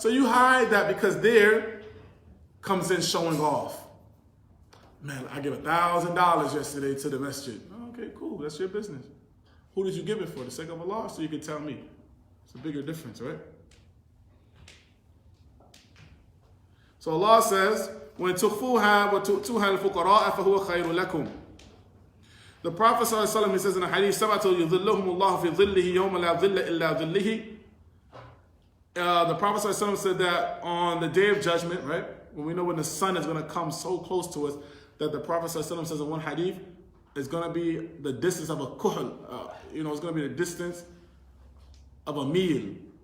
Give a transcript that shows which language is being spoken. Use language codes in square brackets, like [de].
[en] So you hide that because there comes in showing off. Man, I gave $1,000 yesterday to the masjid. Okay, cool. That's your business. Who did you give it for? The sake of Allah? So you can tell me. It's a bigger difference, right? So Allah says, when [ar] تُخْفُوهَا وَتُؤْتُوهَا الْفُقَرَاءَ فَهُوَ خَيْرٌ لَكُمْ. [en] The Prophet ﷺ, he says in a hadith, [ar] سَبَعَةٌ يُظِلُّهُمُ اللَّهُ فِي ظِلِّهِ يَوْمَ لَا ظِلَّ إِلَّا ظِلِّهِ. [en] The Prophet ﷺ said that on the Day of Judgment, right, when we know when the sun is going to come so close to us, that the Prophet ﷺ says in one hadith, it's going to be the distance of a kuhl. It's going to be the distance of a meal.